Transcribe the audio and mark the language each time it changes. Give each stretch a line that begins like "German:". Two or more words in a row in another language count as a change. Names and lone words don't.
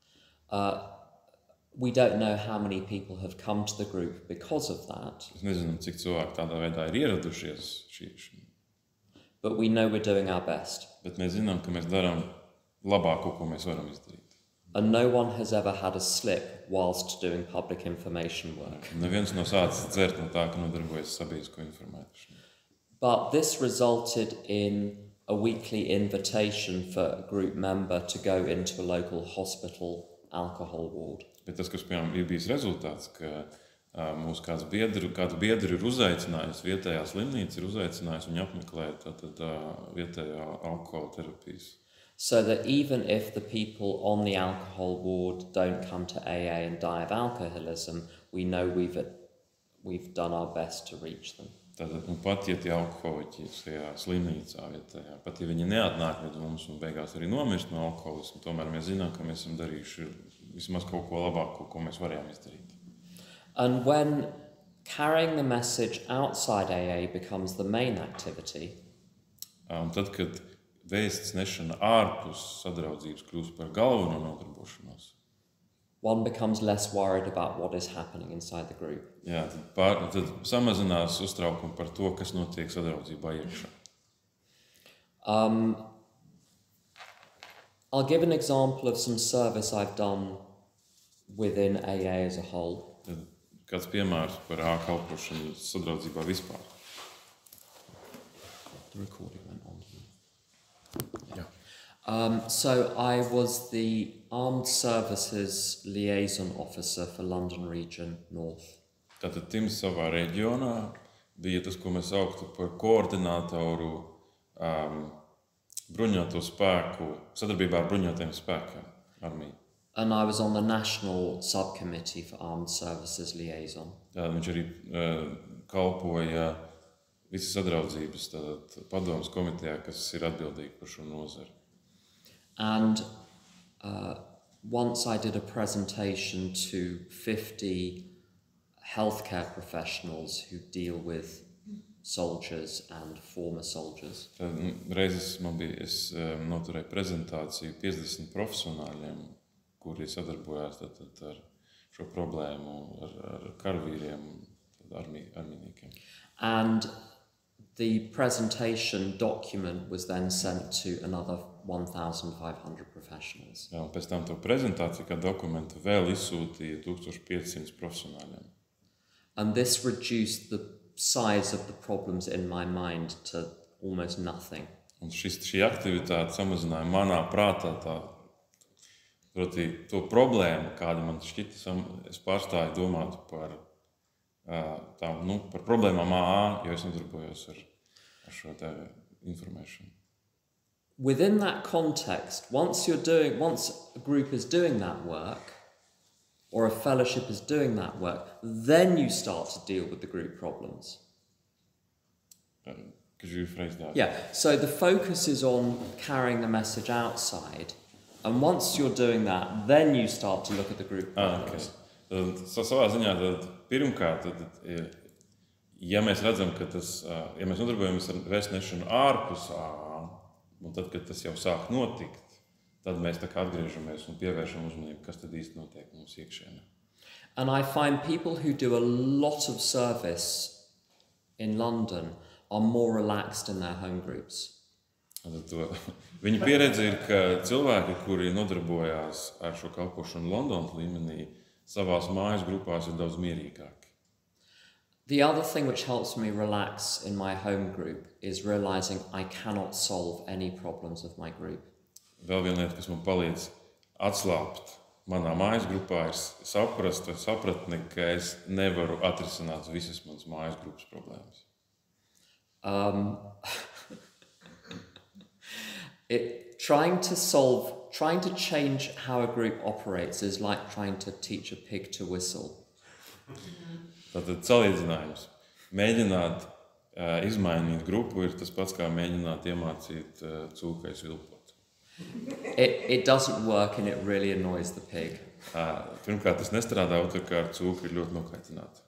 English: We don't know how many people have come to the group because of that.
Latvian: Es nezinu, cik cilvēki tādā veidā ir ieradušies
English: But we know we're doing our best.
Latvian: Bet mēs zinām, ka mēs darām labāko, ko mēs varam izdarīt.
English: And no one has ever had a slip whilst doing public information work.
Latvian: Neviens nav sācis dzert no tā, ka nodarbojas sabiedrisko informēšanu.
English: But this resulted in a weekly invitation for a group member to go into a local hospital alcohol ward.
Latvian: Bet tas, kas, piemēram, ir bijis rezultāts, ka mūsu kāds biedri ir uzaicinājis, vietējā slimnīca ir uzaicinājusi viņu apmeklēt vietējā alkohola terapijas.
English: So that even if the people on the alcohol ward don't come to AA and die of alcoholism, we know we've done our best to reach them.
Latvian: Tātad, un pat ja tie alkoholiķi šajā slimnīcā vietējā, pat ja viņi neatnāk līdz mums un beigās arī nomirst no alkoholismu, tomēr mēs zinām, ka mēs esam darījuši vismaz kaut ko labāko, ko mēs varējām izdarīt.
English: And when carrying the message outside AA becomes the main activity,
Latvian: Un tad, kad vēsts nešana ārpus sadraudzības kļūst par galveno nodarbošanos,
English: one becomes less worried about what is happening inside the group.
Latvian: jā, tad samazinās uztraukumi par to, kas notiek sadraudzībā iekšā.
English: I'll give an example of some service I've done within AA as a whole.
Latvian: Tad kāds piemērs par kalpošanu sadraudzībā vispār.
English: The recording went on.
Latvian: Jā.
English: So I was the Armed Services Liaison Officer for London Region North.
Latvian: Tātad Tims savā reģionā bija tas, ko mēs sauktu par koordinātoru bruņoto spēku, sadarbībā ar bruņotajiem spēkiem, armiju.
English: And I was on the National Subcommittee for Armed Services Liaison.
Latvian: Viņš arī kalpoja visas sadraudzības padomas komitejā, kas ir atbildīgi par šo nozari.
English: And once I did a presentation to 50 healthcare professionals who deal with soldiers and former soldiers.
Latvian: Tad reizes es noturēju prezentāciju 50 profesionāļiem, kuri sadarbojās ar šo problēmu, ar karavīriem, armijniekiem.
English: And the presentation document was then sent to another 1,500 professionals.
Latvian: Jā, un pēc tam to prezentāciju kā dokumentu vēl izsūtīja 1500 profesionāļiem.
English: And this reduced the size of the problems in my mind to almost nothing.
Latvian: Un šī aktivitāte samazināja manā prātā proti to problēmu, kāda man šķita, es pārstāju domāt par problēmām AA, jo es nodarbojos ar šo informēšanu.
English: Within that context, once a group is doing that work, or a fellowship is doing that work, then you start to deal with the group problems. Could you rephrase that? Yeah, so the focus is on carrying the message outside, and once you're doing that, then you start to look at the group problems. Okay.
Latvian: Savā ziņā pirmkārt, ja mēs redzam, ka ja mēs nodarbojamies ar vēstnešanu ārpus AA, un tad, kad tas jau sāk notikt, tad mēs tā kā atgriežamies un pievēršam uzmanību, kas tad īsti notiek mums iekšēnē.
English: And I find people who do a lot of service in London are more relaxed in their home groups.
Latvian: Viņa pieredze ir, ka cilvēki, kuri nodarbojās ar šo kalpošanu Londonas līmenī, savās mājas grupās ir daudz mierīgāki.
English: The other thing which helps me relax in my home group is realizing I cannot solve any problems of my group.
Latvian: Vēl viena lieta, kas man palīdz atslābt manā mājas grupā, ir sapratni, ka es nevaru atrisināt visas manas mājas grupas problēmas.
English: Trying to change how a group operates is like trying to teach a pig to whistle.
Latvian: Tātad salīdzinājums. Mēģināt izmainīt grupu ir tas pats, kā mēģināt iemācīt cūkai svilpot.
English: It doesn't work and it really annoys the pig.
Latvian: Pirmkārt, tas nestrādā, otrkārt, cūka ir ļoti nokaitināta.